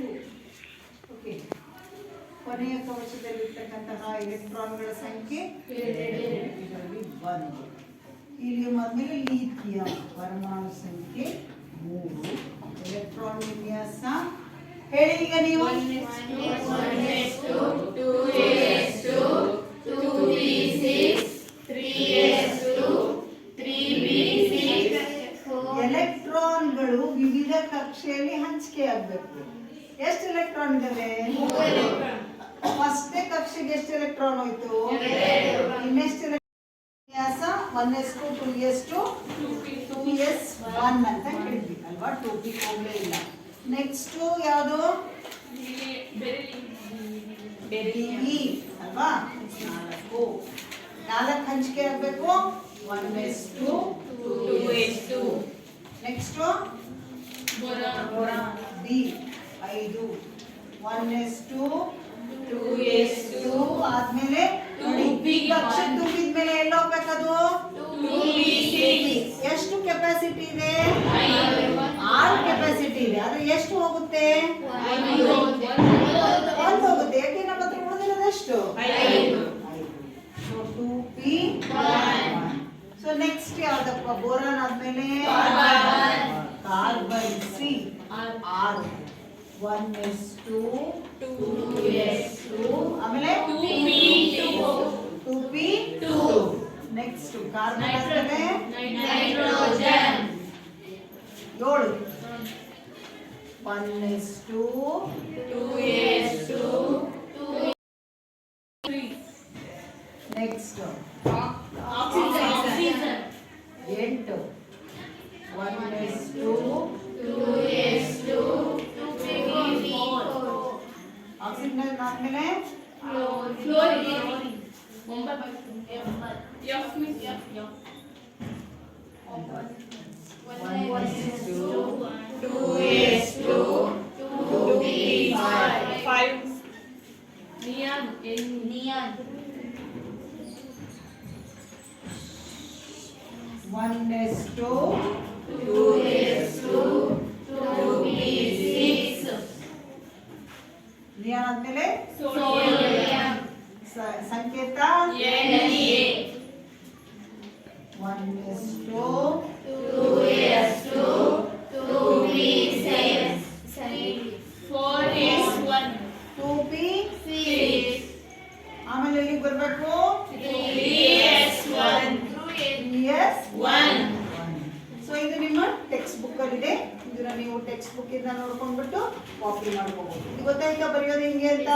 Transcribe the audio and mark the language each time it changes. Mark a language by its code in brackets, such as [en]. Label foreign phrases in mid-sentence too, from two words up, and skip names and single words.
[kn] ಓಕೆ, ಕೊನೆಯ ಕವಚದಲ್ಲಿರ್ತಕ್ಕಂತಹ ಎಲೆಕ್ಟ್ರಾನ್ಗಳ ಸಂಖ್ಯೆ ಇದರಲ್ಲಿ 1. ಹೀಲಿಯಂ ಆದ್ಮೇಲೆ ಲಿಥಿಯಂ ಪರಮಾಣು ಸಂಖ್ಯೆ 3. ಎಲೆಕ್ಟ್ರಾನ್ ವಿನ್ಯಾಸ ಹೇಳಿ ಈಗ ನೀವು. 1s2 2s2 2p6 3s2 3p6. ಎಲೆಕ್ಟ್ರಾನ್ಗಳು ವಿವಿಧ ಕಕ್ಷೆಯಲ್ಲಿ ಹಂಚಿಕೆಯಾಗಬೇಕು. ಎಷ್ಟು ಎಲೆಕ್ಟ್ರಾನ್ ಇದಾವೆ? ಫಸ್ಟ್ನೇ ಕಕ್ಷೆಗೆ ಎಷ್ಟು ಎಲೆಕ್ಟ್ರಾನ್ ಹೋಯ್ತು? ಇನ್ನೆಷ್ಟು ವಿನ್ಯಾಸ? 1s2 2s2 2s1 ಅಂತ ಹೇಳಿದ್ವಿ ಅಲ್ವಾ? 2p ಹೋಗ್ಲೇ ಇಲ್ಲ. ನೆಕ್ಸ್ಟ್ ಯಾವುದು? ಬೆರಿಲಿ ಅಲ್ವಾ? 4 ಹಂಚಿಕೆ ಆಗಬೇಕು. 1s2 2s2. ನೆಕ್ಸ್ಟ್ ಬೋರಾನ್ B 5 1s2 2s2 ಆದ್ಮೇಲೆ 2p ಕಕ್ಷೆ ತುಂಬಿದ್ಮೇಲೆ ಎಲ್ಲ ಹೋಗ್ಬೇಕದು 2p6. ಎಷ್ಟು ಕೆಪಾಸಿಟಿ ಇದೆ? 6 ಕೆಪಾಸಿಟಿ ಇದೆ. ಆದ್ರೆ ಎಷ್ಟು ಹೋಗುತ್ತೆ? 1 ಹೋಗುತ್ತೆ. ಯಾಕೆ ನಮ್ಮ ಹತ್ರ ಉಳಿದಿರೋದು ಎಷ್ಟು? 5. ಸೊ 2p1. [en] so next [kn] ಯಾವ್ದಪ್ಪ? ಬೋರಾನ್ ಆದ್ಮೇಲೆ ಕಾರ್ಬನ್ C 6 1s2 2s2 ಆಮೇಲೆ 2p2. ನೆಕ್ಸ್ಟ್ ಕಾರ್ಬನ್ ಆದ್ಮೇಲೆ ನೈಟ್ರೋಜನ್ 7 1s2 2s2 ನೆಕ್ಸ್ಟ್ ಆಕ್ಸಿಜನ್ 8 1s2 2s2 2p4. ಆಕ್ಸಿಜನ್ ಆದ್ಮೇಲೆ ಫ್ಲೋರಿನ್ 1s2 2s2 2p5. 5. Neon. Neon. 1s2 2s2. 2p6. ನಿಯಾನ್ ಆದ್ಮೇಲೆ Sodium. ಸಂಕೇತ Na. 1s2 2s2. 2p7. 4s1. 2p6 ಆಮೇಲೆ ಎಲ್ಲಿಗೆ ಬರಬೇಕು 3s1. 3s1 ಸೊ ಇದು ನಿಮ್ಮ [en] text book [kn] ಅಲ್ಲಿ ಇದೆ. ಇದನ್ನ ನೀವು [en] text book [kn] ಇಂದ ನೋಡ್ಕೊಂಡ್ಬಿಟ್ಟು ಕಾಪಿ ಮಾಡ್ಕೋಬಹುದು. ಇದು ಗೊತ್ತಾಯ್ತಾ ಬರೆಯೋದು ಹೆಂಗೆ ಅಂತ?